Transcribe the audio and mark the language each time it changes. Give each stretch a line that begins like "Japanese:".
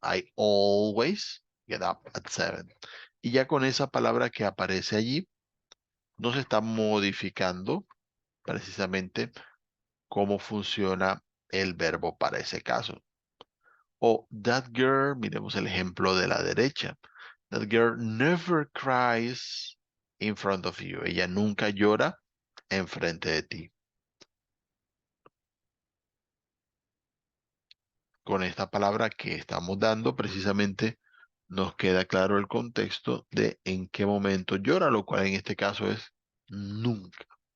English: I always get up at 7.
Spanish: Y ya con esa palabra que aparece allí, nos está modificando precisamente cómo funciona el verbo para ese caso. O
English: that girl,
Spanish: miremos el ejemplo de la derecha.
English: That girl never cries in front of you.
Spanish: Ella nunca llora enfrente de ti. con esta palabra que estamos dando, precisamente nos queda claro el contexto de en qué momento llora, lo cual en este caso es nunca.